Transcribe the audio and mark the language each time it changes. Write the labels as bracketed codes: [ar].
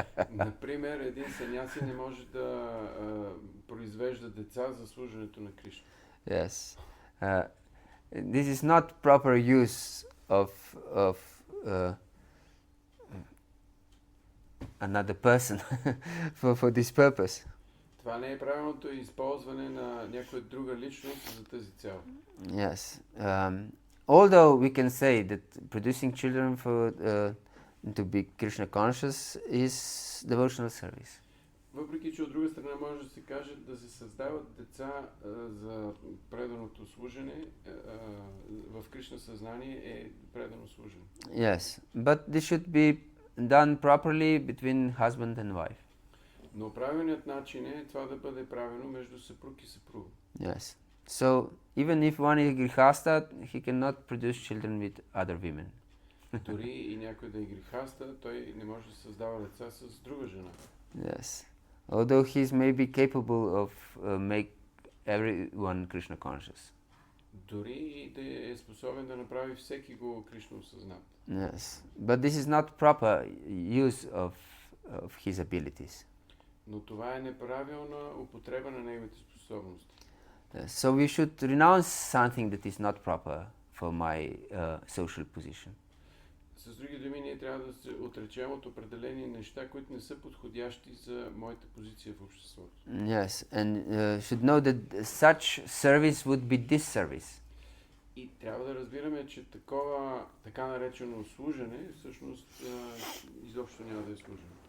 [bg] Например, един саняси не може да произвежда деца за служенето на Кришна. [en] Yes. This is not proper use of another person for this purpose. [bg] Това не е правилното използване на някоя друга личност за тази цел. [en] Yes. Although we can say that producing children to be Krishna conscious is devotional service. [bg] Въпреки, че от друга страна може да се каже да се създават деца за преданото служене, в Кришна съзнание е предано служене. [en] Yes, but this should be done properly between husband and wife. [bg] Но правилният начин е това да бъде правено между съпруг и съпруга. [en] Yes. So even if one is grihasta, he cannot produce children with other women. [bg] Дори и някой да е грехаста, той не може да създава деца с друга жена. [en] Yes. Although he is maybe capable of make everyone Krishna conscious. [bg] Дори и да е способен да направи всеки го Кришна осъзнат. [en] Yes. But this is not proper use of his abilities. [bg] Но това е неправилна употреба на неговите способности. [en] So we should renounce something that is not proper for my social position. [bg] С други думи, ние трябва да се отречем от определени неща, които не са подходящи за моята позиция в обществото. [en] Yes, and should know that such service would be disservice. [bg] И трябва да разбираме, че така наречено служене, всъщност изобщо няма да е служене.